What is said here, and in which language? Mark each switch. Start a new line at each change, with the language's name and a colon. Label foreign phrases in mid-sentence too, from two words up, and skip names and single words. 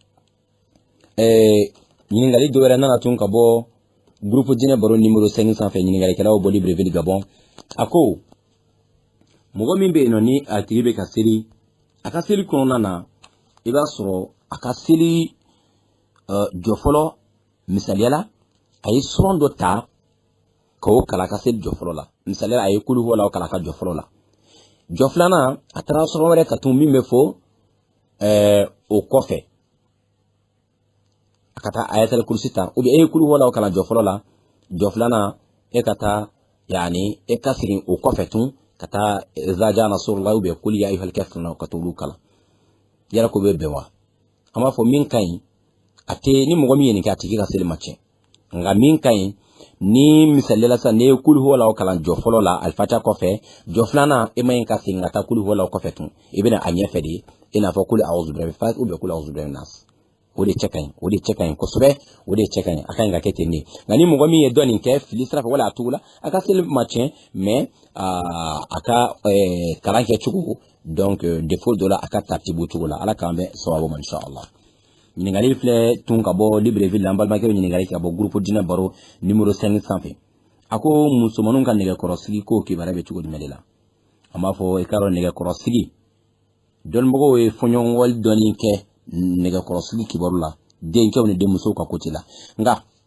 Bambara: ɲininkali dɔ wɛrɛ nana tun ka bɔ groupe Dinɛ Baro numéro 5 sanfɛ ɲininkalikɛlaw bɔ Libreville Gabon a ko mɔgɔ min bɛ yen nɔ ni a tigi bɛ ka seli a ka seli kɔnɔna na i b'a sɔrɔ a ka seli jɔ fɔlɔ misaliyala a ye suran dɔ ta k'o kala a ka seli jɔ fɔlɔ la misaliyala a ye kulu huwa la kala a ka jɔ fɔlɔ la jɔ filanan a taara suran wɛrɛ ta tun min bɛ fɔ o kɔfɛ a ka taa ayatul kursi ta
French: ou bien
Bambara: e ye kulu huwa la kala jɔ fɔlɔ la jɔ filanan e ka taa yani e ka segin o kɔfɛ tun ka taa zaja nasrullah
French: ou bien
Bambara: kul ya ayyuhal kafirun ka t'olu kala yala ko bɛ bɛn wa an b'a fɔ min ka ɲi a tɛ ni mɔgɔ min ye nin kɛ a tigi ka seli ma tiɲɛ nka min ka ɲi ni misaliyala sisan ne ye kul huwa la kalan jɔ fɔlɔ la alifatiha kɔfɛ jɔ filanan e ma ɲi ka segin ka taa kul huwa la kɔfɛ tun i bɛna a ɲɛfɛ de i n'a fɔ
Arabic: قل أعوذ برب الفلق
French: ou bien
Arabic: قل أعوذ برب الناس
Bambara: o de cɛ ka ɲi o de cɛ ka ɲi kosɛbɛ o de cɛ ka ɲi a ka ɲi ka kɛ ten de nka ni mɔgɔ min ye dɔ nin kɛ fili sira fɛ wala a tugu la a ka seli ma tiɲɛ mais a ka kalan kɛ cogo
French: donc défaut
Bambara: dɔ la a ka tartibu cogo la ala k'an bɛ sababu ma inshallah ɲininkali filɛ tun ka bɔ Libreville an balimakɛ bɛ ɲininkali ka bɔ groupe Dinɛ Baro numéro 5 sanfɛ a ko musomanninw ka nɛgɛkɔrɔsigi ko kibaruya bɛ cogo jumɛn de la an b'a fɔ i k'a dɔn nɛgɛkɔrɔsigi dɔnnibagaw ye fɔɲɔgɔnkɔli dɔɔni kɛ nɛgɛkɔrɔsigi kibaru la denkɛw ni denmusow ka côté la nka